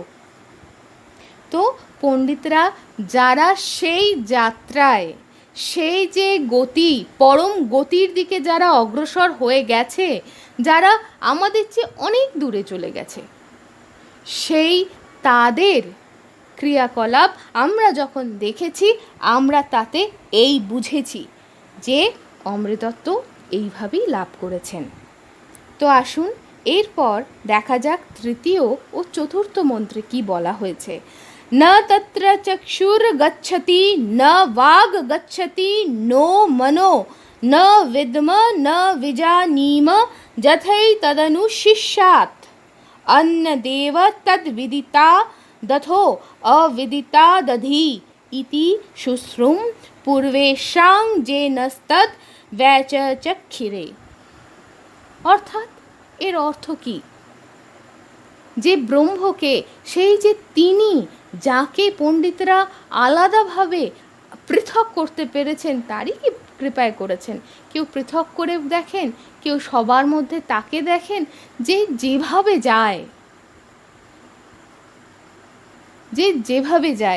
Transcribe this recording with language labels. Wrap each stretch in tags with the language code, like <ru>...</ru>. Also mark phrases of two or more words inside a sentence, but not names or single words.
<bn>তো পণ্ডিতরা যারা সেই যাত্রায়, সেই যে গতি, পরম গতির দিকে যারা অগ্রসর হয়ে গেছে, যারা আমাদের চেয়ে অনেক দূরে চলে গেছে, সেই তাদের ক্রিয়াকলাপ আমরা যখন দেখেছি, আমরা তাতে এই বুঝেছি যে অমৃতত্ব এইভাবেই লাভ করেছেন। তো আসুন এরপর দেখা যাক তৃতীয় ও চতুর্থ মন্ত্রে কি বলা হয়েছে।</bn> <sa>न तत्र चक्षुर्गच्छति न वाग् गच्छति नो मनो न विद्म न विजानीम यथैतदनुशिष्यात् अन्नदेव तद्विदिता दथो अविदिता दधि इति शुश्रुं पूर्वेषां जेनस्तद् व्यचचक्षिरे।</sa> <bn>অর্থাৎ এর অর্থ কি? যে ব্রহ্মকে, সেই যে তিনি যাকে পণ্ডিতরা আলাদাভাবে পৃথক করতে পেরেছেন, তারই কি কৃপায় করেছেন। কেউ পৃথক করে দেখেন, কেউ সবার মধ্যে তাকে দেখেন, যেভাবে যায়।</bn>